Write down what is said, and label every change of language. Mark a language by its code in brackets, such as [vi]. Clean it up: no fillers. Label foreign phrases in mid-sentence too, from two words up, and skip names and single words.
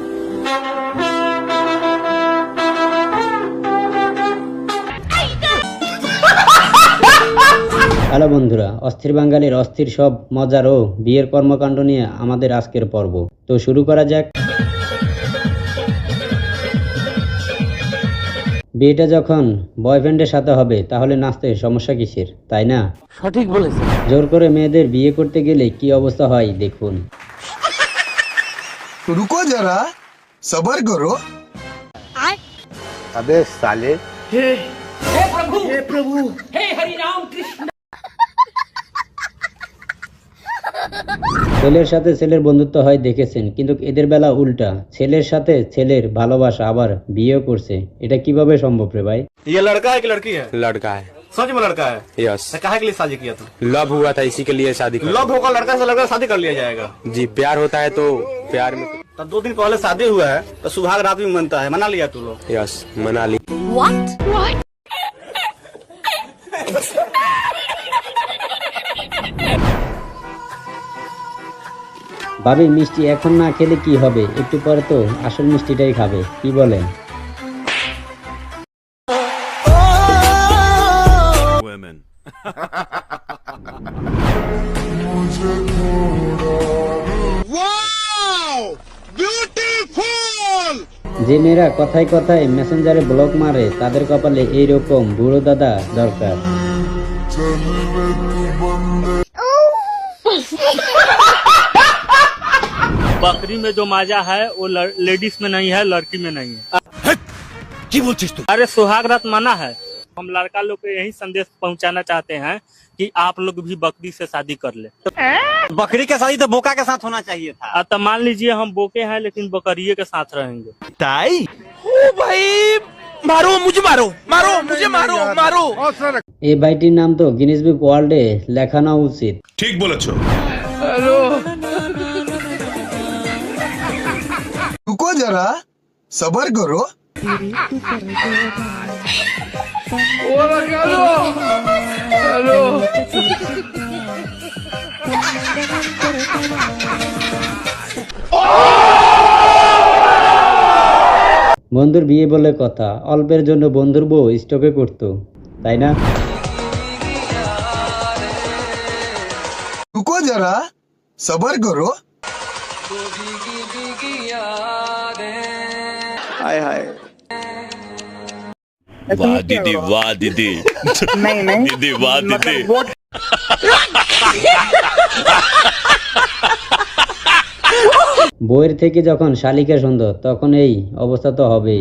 [bn] হ্যালো বন্ধুরা, অস্থির বাঙালির অস্থির সব মজার ও বিয়ের কর্মকাণ্ড নিয়ে আমাদের আজকের পর্ব। তো শুরু করা যাক। বিয়েটা যখন বয়ফ্রেন্ডের সাথে হবে তাহলে নাচতে সমস্যা কিসের, তাই না? সঠিক বলেছেন। জোর করে মেয়েদের বিয়ে করতে গেলে কি অবস্থা হয় দেখুন। [hi] रुको जरा सबर करो। अबे साले [bn] ছেলের সাথে ছেলের বন্ধুত্ব হয় দেখেছেন, কিন্তু এদের বেলা উল্টা, ছেলের সাথে ছেলের ভালোবাসা আবার বিয়েও করছে। এটা কিভাবে সম্ভব রে ভাই? [hi] ये लड़का है कि लड़की है? लड़का है। सच में लड़का है? यस। तो काहे के लिए शादी किया तुम? लव हुआ था, इसी के लिए शादी कर। लव होगा, लड़का से लड़का शादी कर लिया जाएगा। जी प्यार होता है तो प्यार में तो 2 दिन पहले शादी हुआ है तो सुहाग रात भी मनता है, मना लिया तू लोग? यस मना ली। [bn] ভাবি মিষ্টি এখন না খেলে কি হবে, একটু পরে তো আসল মিষ্টিটাই খাবে, কি বলেন? যে মেয়েরা কথায় কথায় মেসেঞ্জারে ব্লক মারে তাদের কপালে এইরকম বুড়ো দাদা দরকার। [hi] बकरी में जो माजा है वो लेडीज में नहीं है, लड़की में नहीं है। अरे सुहाग रात मना है। हम लड़का लोग को यही संदेश पहुंचाना चाहते हैं कि आप लोग भी बकरी से शादी कर ले। बकरी का शादी तो बोका के साथ होना चाहिए था। तो मान लीजिए हम बोके हैं लेकिन बकरिए के साथ रहेंगे। ताई ओ भाई मारो मुझे, मारो मारो मुझे, मारो मारो। [bn] এই বাইটির নাম তো গিনেস বুক ওয়ার্ল্ডে লেখানো উচিত। ঠিক বলেছো। [hi] रुको जरा सबर करो। [bn] বন্ধুর বিয়ে বলে কথা, অল্পের জন্য বন্ধুর বউ স্টকে করতো, তাই না? [hi] रुको जरा सबर करो। हाय हाय वाह दीदी, वाह दीदी। नहीं नहीं दीदी वाह दीदी। [bn] বউয়ের থেকে যখন শালিকা সুন্দর তখন এই অবস্থা তো হবেই।